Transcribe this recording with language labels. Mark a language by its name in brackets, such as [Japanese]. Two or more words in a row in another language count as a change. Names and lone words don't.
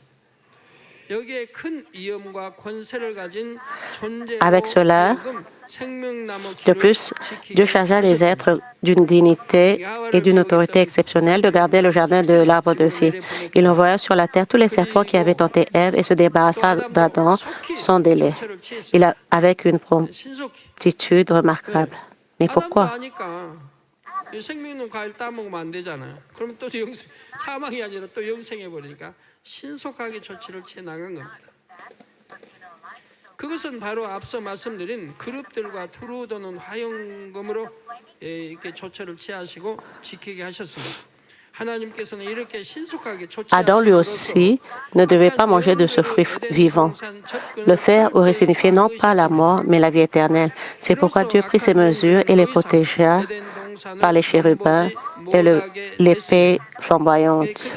[French] Avec cela, de plus, Dieu chargea les êtres d'une dignité et d'une autorité exceptionnelle de garder le jardin de l'arbre de vie. Il envoya sur la terre tous les serpents qui avaient tenté Ève et se débarrassa d'Adam sans délai, avec une promptitude remarquable. Mais pourquoi? [Korean] 그것은 바로 앞서 말씀드린 그룹들과 두루 도는 화영검으로 이렇게 조처를 취하시고 지키게 하셨습니다. [French] Adam lui aussi ne devait pas manger de ce fruit vivant. Le faire aurait signifié non pas la mort, mais la vie éternelle. C'est pourquoi Dieu prit ses mesures et les protégea par les chérubins et l'épée flamboyante.